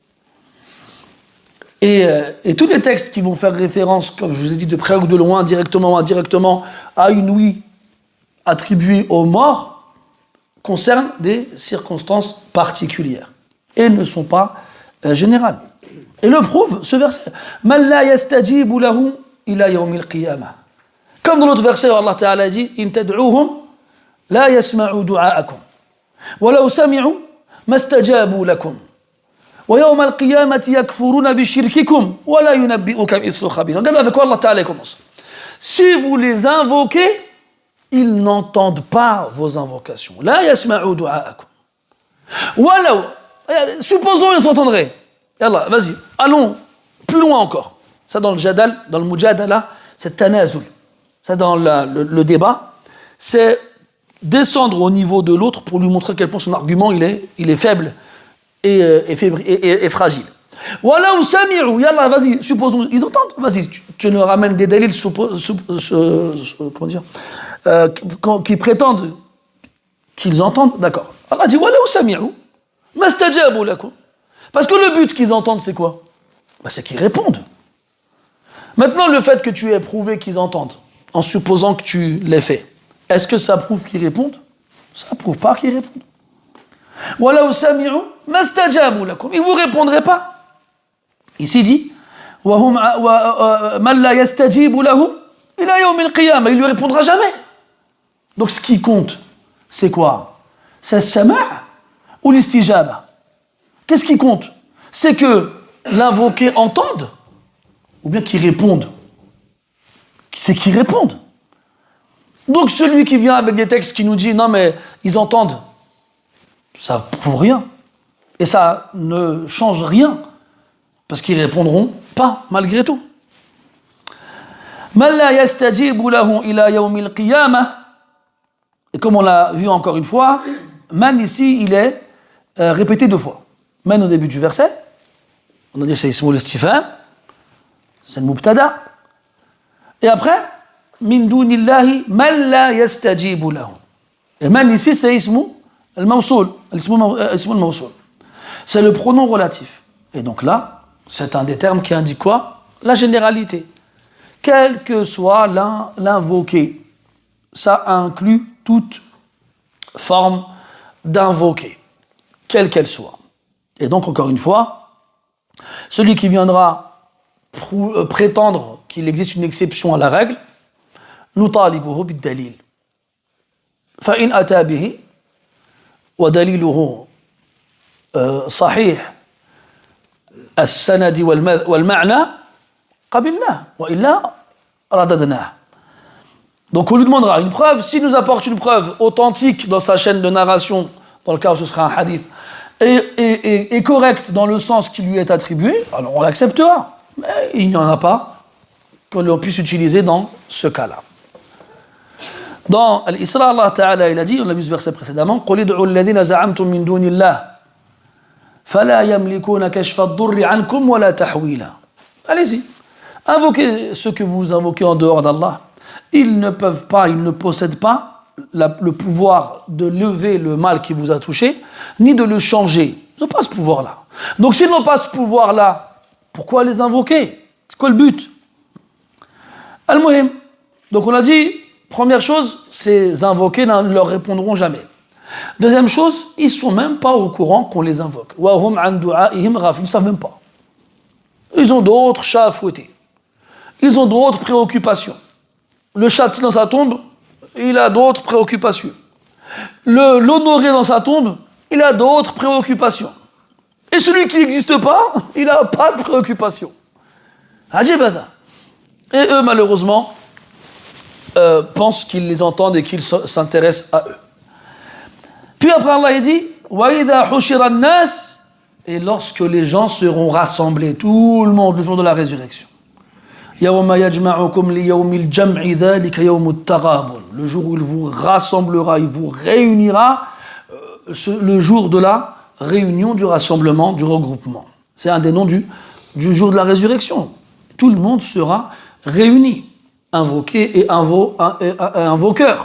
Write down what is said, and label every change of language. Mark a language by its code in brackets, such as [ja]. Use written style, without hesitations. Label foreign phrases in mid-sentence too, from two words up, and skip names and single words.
[fr] Et tous les textes qui vont faire référence, comme je vous ai dit, de près ou de loin, directement ou indirectement, à une ouïe attribuée aux morts, concernent des circonstances particulières et ne sont pas générales. Et le prouve ce verset. [ar] من لا يستجيب لهم إلى يوم القيامة. [fr] Comme dans l'autre verset où Allah Ta'ala dit [ar] إن تدعوهم لا يسمعوا دعاءكم ولو سمعوا ما استجابوا لكم ويوم القيامة يكفرون بشرككم ولا ينبئك مثل خبير. [fr] Regardez avec quoi [ar] الله تعالى [fr] commence. Si vous les invoquez, ils n'entendent pas vos invocations. [ar] لا يسمعوا دعاءكم. ولو, [fr] supposons ils entendraient. Yallah, vas-y, allons plus loin encore. Ça dans le jadal, dans le mujadala, c'est tanazul. Ça dans le débat, c'est descendre au niveau de l'autre pour lui montrer à quel point son argument il est faible et fragile. Voilà ou sami'u, yallah, vas-y, supposons, ils entendent, vas-y, tu nous ramènes des dalils comment dire, qui prétendent qu'ils entendent, d'accord. Allah dit, voilà ou [ar] سمعوا، ما استجابوا لكم. [fr] Parce que le but qu'ils entendent, c'est quoi? C'est qu'ils répondent. Maintenant, le fait que tu aies prouvé qu'ils entendent, en supposant que tu l'aies fait, est-ce que ça prouve qu'ils répondent? Ça ne prouve pas qu'ils répondent. [ar] ولو سمعوا ما استجابوا لكم. [fr] Ils ne vous répondraient pas. Ici dit, [ar] من لا يستجيب له إلى يوم القيامة. [fr] Il ne lui répondra jamais. Donc ce qui compte, c'est quoi? C'est sama' ou l'istijaba? Qu'est-ce qui compte? C'est que l'invoqué entende ou bien qu'il réponde? C'est qu'il réponde. Donc celui qui vient avec des textes qui nous dit non mais ils entendent, ça ne prouve rien. Et ça ne change rien. Parce qu'ils répondront pas malgré tout. [ar] من لا يستجيب له إلى يوم القيامة. [fr] Et comme on l'a vu encore une fois, man ici il est répété 2 fois. Man au début du verset, on a dit c'est [ar] اسم الاستفهام, [fr] c'est le mubtada. Et après, [ar] من دون الله من لا يستجيب له. [fr] Et man ici c'est [ar] اسم الموصول، اسم الموصول. [fr] C'est le pronom relatif. Et donc là, c'est un des termes qui indique quoi? La généralité. Quel que soit l'invoqué, ça inclut toute forme d'invoqué, quelle qu'elle soit. Et donc, encore une fois, celui qui viendra prétendre qu'il existe une exception à la règle, [ar] نطالبه بالدليل. فإن أتى به ودليله صحيح السند والمعنى قبلناه وإلا رددناه. [fr] Donc on lui demandera une preuve. S'il nous apporte une preuve authentique dans sa chaîne de narration, dans le cas où ce sera un hadith, et correcte dans le sens qui lui est attribué, alors on l'acceptera. Mais il n'y en a pas que l'on puisse utiliser dans ce cas-là. Dans l'Isra, [ar] الله تعالى, [fr] il a dit, on a vu ce verset précédemment, [ar] قُلِ ادْعُوا الَّذِينَ زَعَمْتُم مِّن دُونِ اللَّهِ فَلَا يَمْلِكُونَ كَشْفَ الضُّرِّ عَنْكُمْ وَلَا تَحْوِيلًا. [fr] Allez-y, invoquez ceux que vous invoquez en dehors d'Allah. Ils ne peuvent pas, ils ne possèdent pas le pouvoir de lever le mal qui vous a touché, ni de le changer. Ils n'ont pas ce pouvoir-là. Donc s'ils n'ont pas ce pouvoir-là, pourquoi les invoquer? C'est quoi le but? Al-Muhim. Donc on a dit, première chose, ces invoqués ne leur répondront jamais. Deuxième chose, ils ne sont même pas au courant qu'on les invoque. [ar] وهم عن دعائهم غافلون. [fr] Ils ne savent même pas. Ils ont d'autres chats à fouetter. Ils ont d'autres préoccupations. Le châti dans sa tombe, il a d'autres préoccupations. L'honoré dans sa tombe, il a d'autres préoccupations. Et celui qui n'existe pas, il n'a pas de préoccupations. Ajibada. Et eux, malheureusement, pensent qu'ils les entendent et qu'ils s'intéressent à eux. Puis après, Allah dit [ar] وَإِذَا حُشِرَ النَّاسِ. [fr] Et lorsque les gens seront rassemblés, tout le monde, le jour de la résurrection. [ar] يَوْمَ يَجْمَعُكُمْ لِيَوْمِ الْجَمْعِ ذَلِكَ يَوْمُ التَّغَابُنِ. [fr] Le jour où il vous rassemblera, il vous réunira, le jour de la réunion, du rassemblement, du regroupement. C'est un des noms du jour de la résurrection. Tout le monde sera réuni, invoqué et invoqueur.